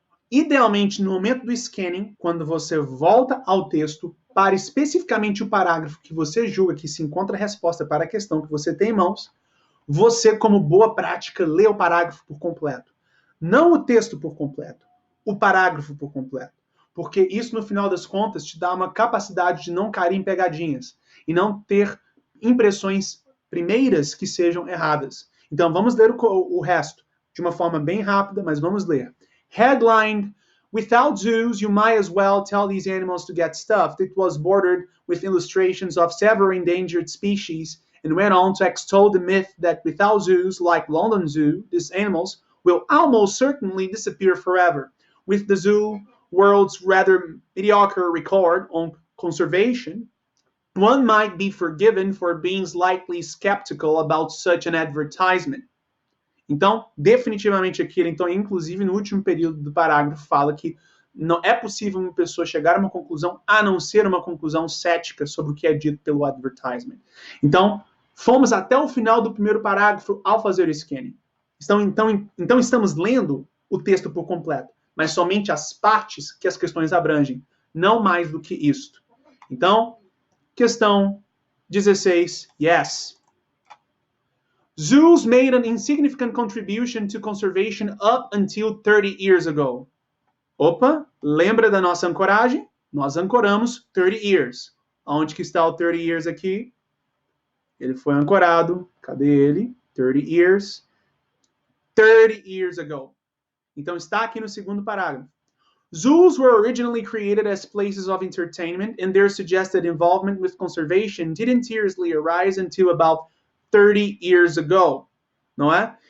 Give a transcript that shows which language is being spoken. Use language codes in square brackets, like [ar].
[pt] Idealmente, no momento do scanning, quando você volta ao texto para especificamente o parágrafo que você julga que se encontra a resposta para a questão que você tem em mãos, você, como boa prática, lê o parágrafo por completo. Não o texto por completo, o parágrafo por completo. porque isso, no final das contas, te dá uma capacidade de não cair em pegadinhas e não ter impressões primeiras que sejam erradas. Então, vamos ler o resto de uma forma bem rápida, mas vamos ler. [en] Headline: Without zoos, you might as well tell these animals to get stuffed. It was bordered with illustrations of several endangered species and went on to extol the myth that without zoos, like London Zoo, these animals will almost certainly disappear forever. With the zoo world's rather mediocre record on conservation, one might be forgiven for being slightly skeptical about such an advertisement. [pt] Então, definitivamente aqui, então, inclusive no último período do parágrafo, fala que não é possível uma pessoa chegar a uma conclusão a não ser uma conclusão cética sobre o que é dito pelo advertisement. Então, fomos até o final do primeiro parágrafo ao fazer o scanning. Então estamos lendo o texto por completo, mas somente as partes que as questões abrangem, não mais do que isto. Então, questão 16, yes. [en] Zoos made an insignificant contribution to conservation up until 30 years ago. [pt] Opa, lembra da nossa ancoragem? Nós ancoramos 30 years. Onde que está o 30 years aqui? Ele foi ancorado. Cadê ele? 30 years. [en] 30 years ago. [pt] Então está aqui no segundo parágrafo. [en] Zoos were originally created as places of entertainment, and their suggested involvement with conservation didn't seriously arise until about 30 years ago, [pt] não é?